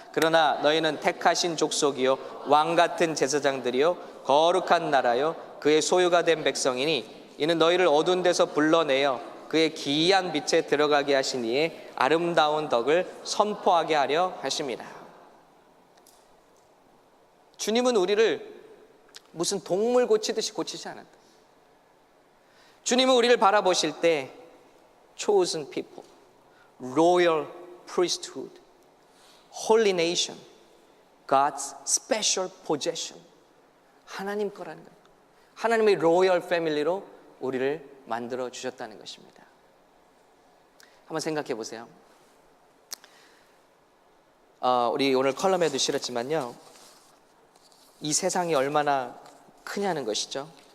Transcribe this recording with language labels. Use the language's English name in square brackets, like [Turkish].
[Korean] 그러나 너희는 택하신 족속이요 왕 같은 제사장들이요 거룩한 나라요 그의 소유가 된 백성이니 이는 너희를 어두운 데서 불러내어 그의 기이한 빛에 들어가게 하신 이의 아름다운 덕을 선포하게 하려 하십니다. 주님은 우리를 무슨 동물 고치듯이 고치지 않았다. 주님은 우리를 바라보실 때 [English] chosen people, royal priesthood, holy nation, God's special possession, [Korean] 하나님 거라는 거예요. 하나님의 로열 패밀리로 우리를 만들어 주셨다는 것입니다. 한번 생각해 보세요. 우리 오늘 컬럼에도 실었지만요, 이 세상이 얼마나 크냐는 것이죠.